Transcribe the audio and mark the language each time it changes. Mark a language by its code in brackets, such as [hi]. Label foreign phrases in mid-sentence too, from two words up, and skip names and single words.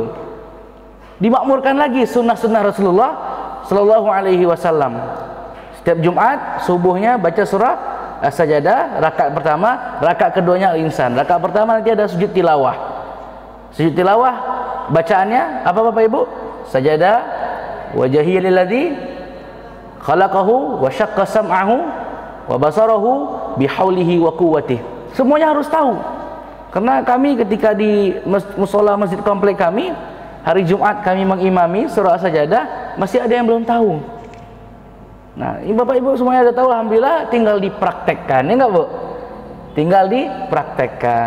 [id] Dimakmurkan lagi sunnah-sunnah Rasulullah [ar] صلى الله عليه وسلم. [id] Setiap Jumat subuhnya baca surah As-Sajadah rakaat pertama, rakaat keduanya Al-Insan. Rakaat pertama nanti ada sujud tilawah. Sujud tilawah bacaannya apa Bapak Ibu? [ar] سجد وجهي للذي خلقه وشق سمعه وبصره بحوله وقوته. [id] Semuanya harus tahu. Karena kami ketika di musola masjid komplek kami, hari Jumat kami mengimami surah As-Sajdah, masih ada yang belum tahu. Nah, ini Bapak Ibu semuanya sudah tahu, alhamdulillah, tinggal dipraktekkan, ya enggak Bu? Tinggal dipraktekkan.